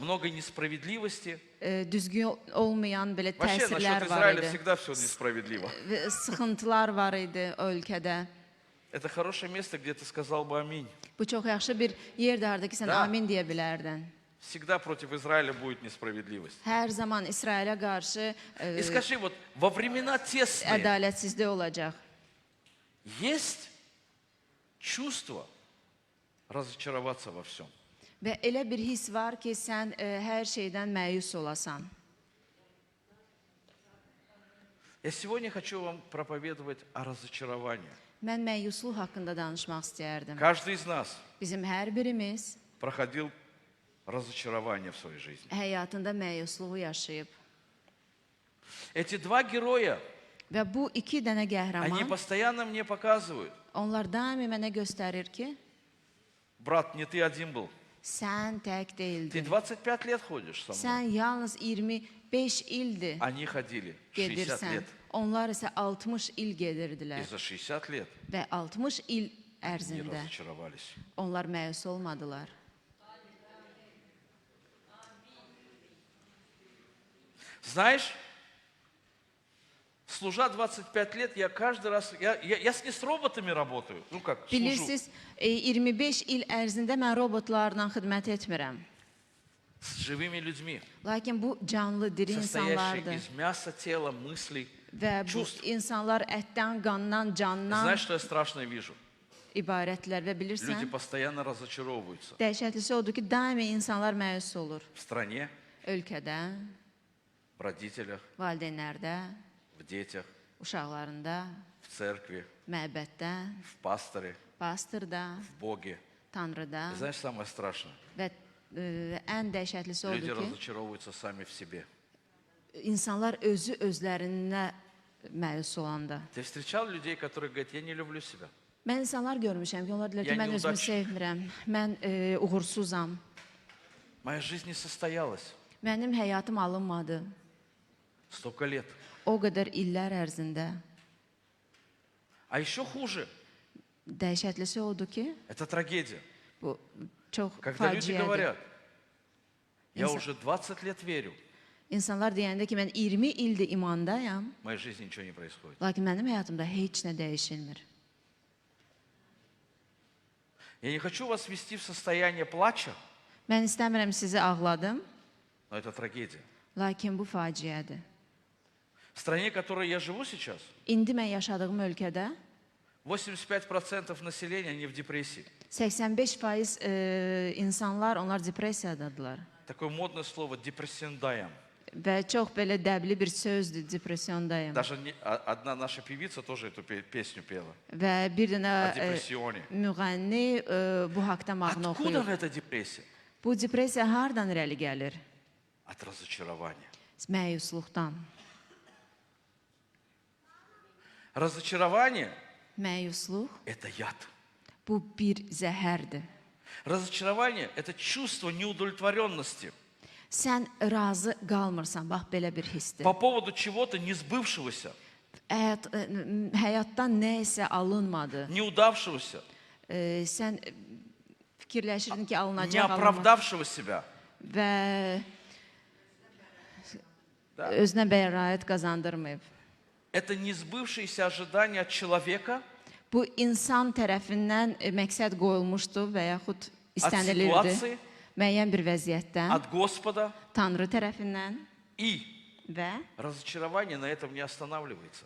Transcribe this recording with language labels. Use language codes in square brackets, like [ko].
[ru] много несправедливости. [az] düzgün olmayan belə [ru] Вообще, [az] təsirlər [ru] насчет [az] var [ru] Израиля [az] idi. [ru] всегда все несправедливо. [az] Və sıxıntılar var idi o ölkədə. [ru] Это хорошее место, где ты сказал бы аминь. [az] Bu çox yaxşı bir yerdir harda ki, sən Da. amin deyə bilərdin. [ru] Всегда против Израиля будет несправедливость. [az] Hər zaman İsrailə qarşı [ru] И скажи, вот во времена тесные [az] ədalətsizlik olacaq. [ru] есть чувство разочароваться во всем. [az] Və elə bir his var ki, sən hər şeydən məyus olasan. [ru] Я сегодня хочу вам проповедовать о разочаровании. [az] Mən məyusluq haqqında danışmaq istəyərdim. [ru] Каждый из нас [az] Bizim hər birimiz [ru] проходил разочарование в своей жизни. [az] həyatında məyusluğu yaşayıb. [ru] Эти два героя, [az] Və bu iki dənə [ru] они [az] qəhrəman, [ru] постоянно мне показывают, [az] onlar daimi mənə göstərir ki, [ru] брат, не ты один был. [az] sən tək [ru] Ты [az] deyildin. [ru] 25 лет ходишь со мной. [az] Sən yalnız 25 ildir [ru] Они ходили 60 [az] gedirsən. [ru] лет. [az] Onlar isə 60 il gedirdilər. [ru] И за 60 лет [az] Və 60 il [ru] не [az] ərzində [ru] разочаровались. [az] onlar məyus olmadılar. [ru] Знаешь, служа 25 лет, я каждый раз, я не с роботами работаю, ну как, служу. [az] Bilirsiniz, 25 il ərzində mən robotlarla xidmət etmirəm. [ru] С живыми людьми, [az] Lakin bu canlı, diri [ru] состоящие [az] insanlardır. [ru] из мяса, тела, мыслей, [az] Və bu [ru] чувств. [az] insanlar ətdən, qandan, candan [ru] Знаешь, что я страшное вижу? [az] ibarətlər və [ru] Люди [az] bilirsən, [ru] постоянно разочаровываются [az] dəhşətlisi odur ki, daimi insanlar məyus olur. [ru] в стране, [az] Ölkədə, [ru] в родителях, [az] valideynlərdə, [ru] в детях, [az] uşaqlarında, [ru] в церкви, [az] məbəddə, [ru] в пасторе, [az] pastırda, [ru] в Боге. [az] Tanrıda [ru] И знаешь, самое страшное? [az] və ən dəhşətlisi [ru] Люди [az] odur ki, [ru] разочаровываются сами в себе. [az] insanlar özlərinə məyus olanda. [ru] Ты встречал людей, которые говорят, я не люблю себя. [az] Mən insanlar görmüşəm ki, onlar deyirlər ki, Yəni mən özümü udaq- sevmirəm, mən uğursuzam, [ru] Моя жизнь не состоялась. [az] mənim həyatım alınmadı. [ru] Столько лет. [az] O qədər illər ərzində. [ru] А еще хуже, [az] Dəhşətlisi odur ki, [ru] это трагедия. [az] bu çox [ru] Когда люди [az] faciədir. [ru] говорят, я Инса- уже 20 лет верю, [az] İnsanlar deyəndə ki, mən 20 ildir imandayam, [ru] в моей жизни ничего не происходит. [az] lakin mənim həyatımda heç nə dəyişilmir. [ru] Я не хочу вас ввести в состояние плача, [az] Mən istəmirəm sizi ağladım, [ru] но это трагедия. [az] lakin bu faciədir. [ru] В стране, в которой я живу сейчас, [az] İndi mən yaşadığım ölkədə [ru] 85% населения, они в депрессии. [az] 85% insanlar, onlar depressiyadadılar. [ru] Такое модное слово депрессиондаем. [az] Və çox belə dəbli bir sözdür, depressiyondayım. [ru] Даже одна наша певица тоже эту pесню пела. [az] Və bir [ru] О [az] dənə [ru] депрессионе. [az] müğənni bu haqda mahnı [ru] Откуда [az] oxuyur. [ru] эта депрессия? [az] Bu depressiya hardan irəli gəlir? [ru] От разочарования. [az] Məyusluqdan. [ru] Разочарование [az] Məyusluq [ru] – это яд. [az] bu bir zəhərdir. [ru] Разочарование – это чувство неудовлетворенности [az] Sən razı qalmırsan, bax belə bir hissdir. [ru] по поводу чего-то не сбывшегося, [az] Həyatdan nə isə alınmadı. [ru] неудавшегося. [az] Sən fikirləşirdin ki, [ru] не [az] alınacaq, alınmaz. [ru] оправдавшего себя. [az] Və özünə bəraət qazandırmayıb. [ru] Это не сбывшиеся ожидания от человека, [az] Bu insan tərəfindən məqsəd qoyulmuşdu və yaxud [ru] от [az] istənilirdi. [ru] ситуации, [az] Müəyyən bir vəziyyətdən, [ru] от Господа. [az] Tanrı tərəfindən [ru] И [az] və [ru] разочарование на этом не останавливается.